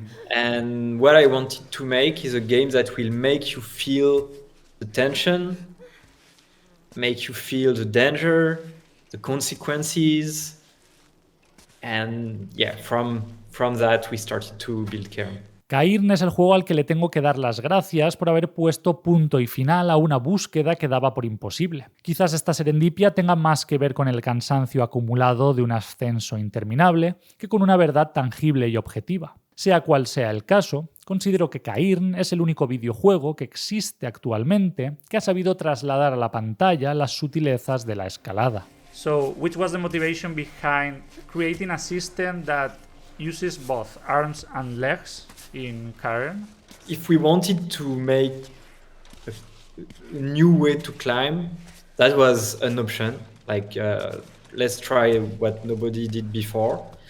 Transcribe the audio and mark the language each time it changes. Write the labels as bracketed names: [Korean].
[English] And what I wanted to make is a game that will make you feel the tension, make you feel the danger, the consequences. And yeah, from that we started to build Cairn. [Spanish] Cairn es el juego al que le tengo que dar las gracias por haber puesto punto y final a una búsqueda que daba por imposible. Quizás esta serendipia tenga más que ver con el cansancio acumulado de un ascenso interminable que con una verdad tangible y objetiva. Sea cual sea el caso, considero que Cairn es el único videojuego que existe actualmente que ha sabido trasladar a la pantalla las sutilezas de la escalada. [English] So, which was the motivation behind creating a system that uses both arms and legs in Cairn? If we wanted to make a new way to climb, that was an option. Like, let's try what nobody did before.